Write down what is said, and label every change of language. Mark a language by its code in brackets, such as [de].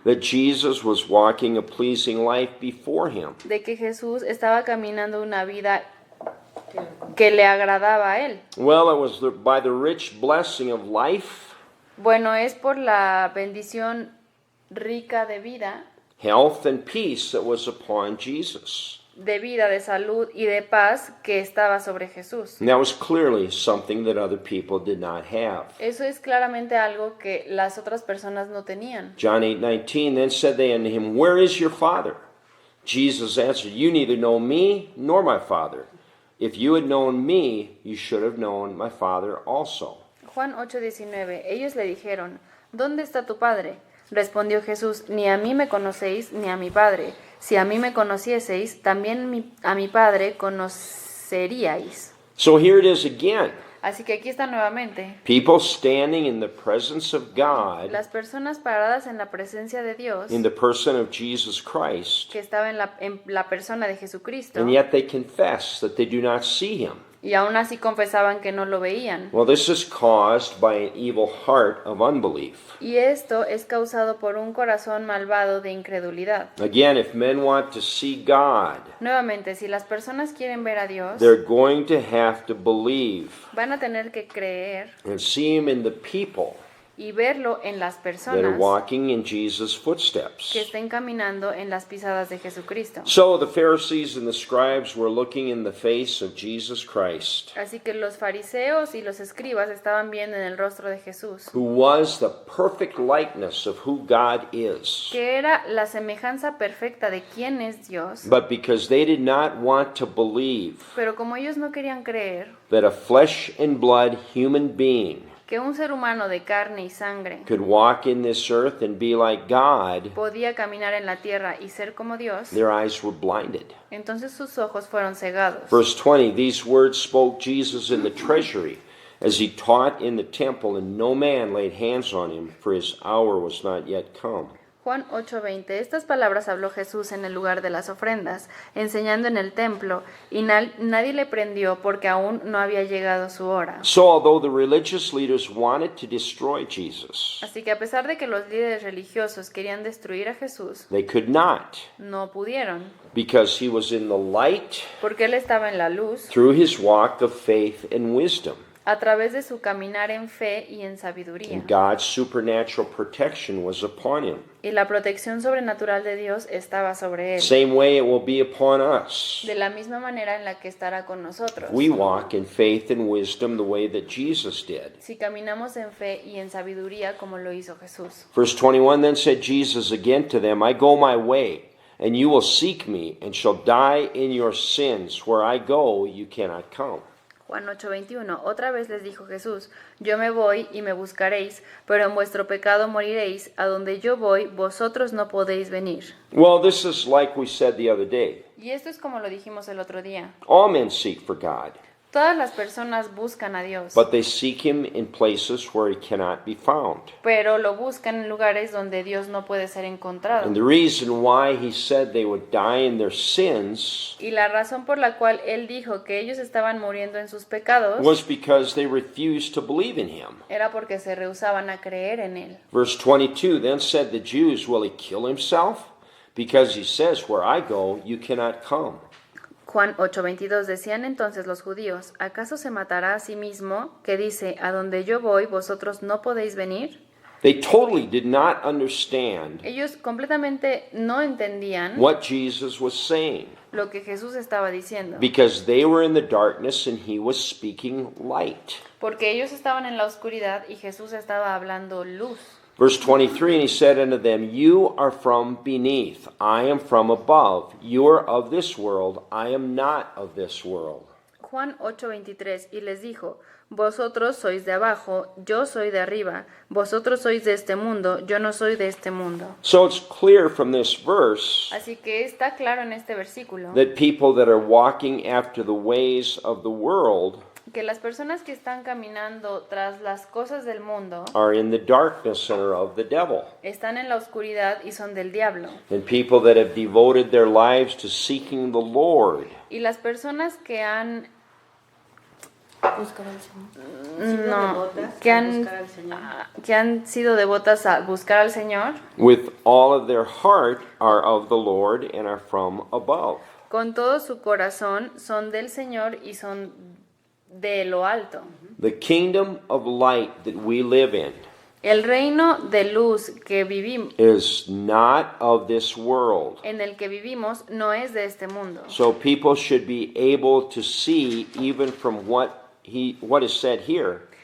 [en] that Jesus was walking a pleasing life before him? [es] de que Jesús estaba caminando una vida que le agradaba a él? [en] Well, it was by the rich blessing of life, [es] Bueno, es por la bendición rica de vida, [en] health, and peace that was upon Jesus. [es] de vida, de salud y de paz que estaba sobre Jesús. [en] And that was clearly something that other people did not have. [es] Eso es claramente algo que las otras personas no tenían. [en] John 8:19, then said they unto him, where is your Father? Jesus answered, you neither know me nor my Father. If you had known me, you should have known my Father also. [es] Juan 8:19. Ellos le dijeron, ¿dónde está tu Padre? Respondió Jesús, ni a mí me conocéis ni a mi Padre. Si a mí me conocieseis, también a mi Padre conoceríais. [en] So here it is again. [es] Así que aquí está nuevamente. [en] People standing in the presence of God, [es] Las personas paradas en la presencia de Dios, [en] in the person of Jesus Christ, [es] que estaba en la persona de Jesucristo, [en] and yet they confess that they do not see him. [es] y aún así confesaban que no lo veían. [en] Well, this is caused by an evil heart of unbelief. [es] Y esto es causado por un corazón malvado de incredulidad. [en] Again, if men want to see God, [es] Nuevamente, si las personas quieren ver a Dios, [en] they're going to have to believe [es] van a tener que creer [en] and see him in the people [es] y verlo en las [en] that are [es] personas [en] walking in Jesus' footsteps. [es] que estén caminando en las pisadas de Jesucristo. [en] So the Pharisees and the scribes were looking in the face of Jesus Christ, [es] Así que los fariseos y los escribas estaban viendo en el rostro de Jesús, [en] who was the perfect likeness of who God is. [es] que era la semejanza perfecta de quién es Dios, [en] But because they did not want to believe [es] pero como ellos no querían creer [en] that a flesh and blood human being [es] que un ser humano de carne y sangre [en] could walk in this earth and be like God, [es] podía caminar en la tierra y ser como Dios, [en] their eyes were blinded. [es] entonces sus ojos fueron cegados. [en] Verse 20, these words spoke Jesus in the treasury as he taught in the temple, and no man laid hands on him, for his hour was not yet come. [es] Juan 8:20. Estas palabras habló Jesús en el lugar de las ofrendas, enseñando en el templo, y nadie le prendió porque aún no había llegado su hora. [en] So although the religious leaders wanted to destroy Jesus, [es] Así que a pesar de que los líderes religiosos querían destruir a Jesús, [en] they could not, [es] no pudieron, [en] because he was in the light [es] porque él estaba en la luz [en] through his walk of faith and wisdom. [es] a través de su caminar en fe y en sabiduría. [en] And God's supernatural protection was upon him. [es] Y la protección sobrenatural de Dios estaba sobre él. [en] Same way it will be upon us. [es] De la misma manera en la que estará con nosotros. [en] We walk in faith and wisdom the way that Jesus did. [es] Si caminamos en fe y en sabiduría como lo hizo Jesús. [en] Verse 21, then said Jesus again to them, I go my way, and you will seek me, and shall die in your sins. Where I go, you cannot come. [es] Juan 8:21. Otra vez les dijo Jesús, yo me voy y me buscaréis, pero en vuestro pecado moriréis, a donde yo voy, vosotros no podéis venir. [en] Well, this is like we said the other day. [es] Y esto es como lo dijimos el otro día. [en] All men seek for God, [es] Todas las personas buscan a Dios, [en] but they seek him in places where he cannot be found. [es] pero lo buscan en lugares donde Dios no puede ser encontrado. [en] And the reason why he said they would die in their sins [es] Y la razón por la cual Él dijo que ellos estaban muriendo en sus pecados [en] was because they refused to believe in him. [es] era porque se rehusaban a creer en Él. [en] Verse 22, then said the Jews, will he kill himself? Because he says, where I go, you cannot come. [es] Juan 8:22. Decían entonces los judíos, ¿acaso se matará a sí mismo, que dice, a donde yo voy, vosotros no podéis venir? [en] They totally did not understand [es] Ellos completamente no entendían [en] what Jesus was saying [es] lo que Jesús estaba diciendo, [en] because they were in the darkness and he was speaking light. [es] porque ellos estaban en la oscuridad y Jesús estaba hablando luz. [en] Verse 23, and he said unto them, you are from beneath, I am from above. You are of this world, I am not of this world. [es] Juan 8:23. Y les dijo, vosotros sois de abajo, yo soy de arriba, vosotros sois de este mundo, yo no soy de este mundo. [en] So it's clear from this verse [es] Así que está claro en este versículo [en] that people that are walking after the ways of the world [es] que las personas que están caminando tras las cosas del mundo [en] are in the darkness and are of the devil. [es] están en la oscuridad y son del diablo. [en] And people that have devoted their lives to seeking the Lord [es] Y las personas que han Buscar al Señor. no, Devotas que a han, buscar al Señor. que han sido devotas a buscar al Señor, [en] with all of their heart are of the Lord and are from above. [es] con todo su corazón son del Señor y son de lo alto. [en] The kingdom of light that we live in [es] El reino de luz que vivimos, [en] is not of this world. [es] en el que vivimos, no es de este mundo. [en] So people should be able to see even from what is said here,